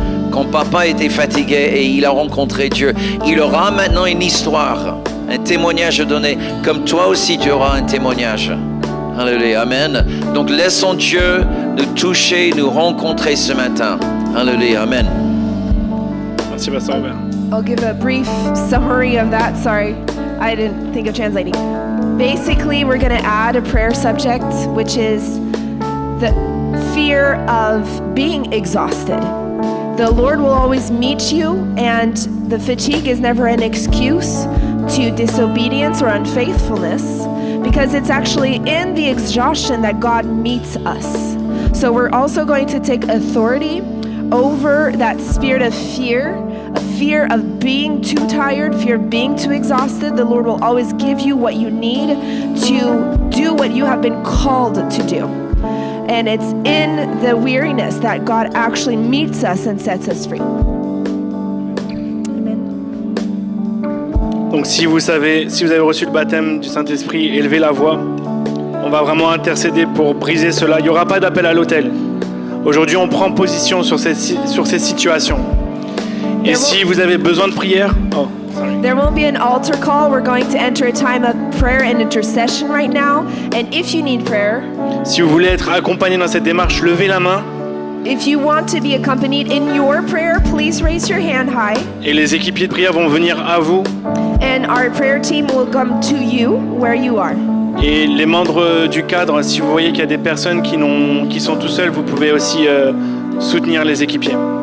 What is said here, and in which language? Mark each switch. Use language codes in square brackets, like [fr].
[fr] Quand papa était fatigué et il a rencontré Dieu, il aura maintenant une histoire, un témoignage à donner, comme toi aussi tu auras un témoignage. Alléluia, amen. Donc laissons Dieu nous toucher, nous rencontrer ce matin. Alléluia, amen. Merci, Pasteur Robert. [en] I'll give a brief summary of that. Sorry, I didn't think of translating. Basically, we're going to add a prayer subject, which is the fear of being exhausted. The Lord will always meet you, and the fatigue is never an excuse to disobedience or unfaithfulness, because it's actually in the exhaustion that God meets us. So we're also going to take authority over that spirit of fear, a fear of being too tired, fear of being too exhausted. The Lord will always give you what you need to do what you have been called to do. And it's in the weariness that God actually meets us and sets us free. Amen. [fr] Donc si vous avez reçu le baptême du Saint-Esprit, élevez la voix. On va vraiment intercéder pour briser cela. Il n'y aura pas d'appel à l'autel. Aujourd'hui, on prend position sur ces situations. Et si vous avez besoin de prière, [en] there won't be an altar call. We're going to enter a time of prayer and intercession right now. And if you need prayer, [fr] si vous voulez être accompagné dans cette démarche, levez la main. [en] If you want to be accompanied in your prayer, please raise your hand high. [fr] Et les équipiers de prière vont venir à vous. [en] And our prayer team will come to you where you are. [fr] Et les membres du cadre, si vous voyez qu'il y a des personnes qui sont tout seuls, vous pouvez aussi soutenir les équipiers.